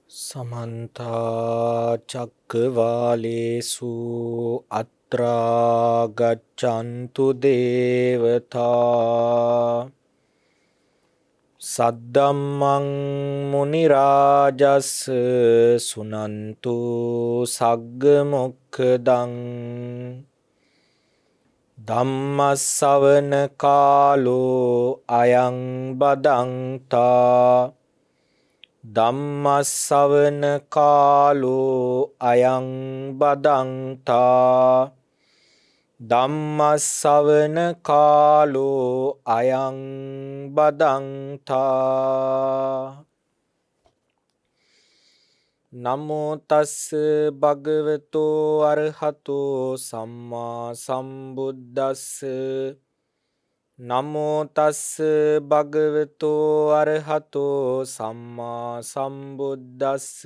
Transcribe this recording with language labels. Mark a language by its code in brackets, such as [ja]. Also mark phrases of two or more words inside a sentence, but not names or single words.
[pi] समन्ता चक्रवालेषु अत्रा गच्छन्तु देवता सद्धम्मं मुनिराजस् सुनन्तु सग्गमुखदं धम्मස්සවන කාලෝ අයං බදන්තා ධම්මස්සවන කාලෝ අයං බදන්තා ධම්මස්සවන කාලෝ අයං බදන්තා නමෝ තස්ස භගවතෝ අරහතෝ සම්මා සම්බුද්දස්ස නමෝ තස්ස භගවතෝ අරහතෝ සම්මා සම්බුද්දස්ස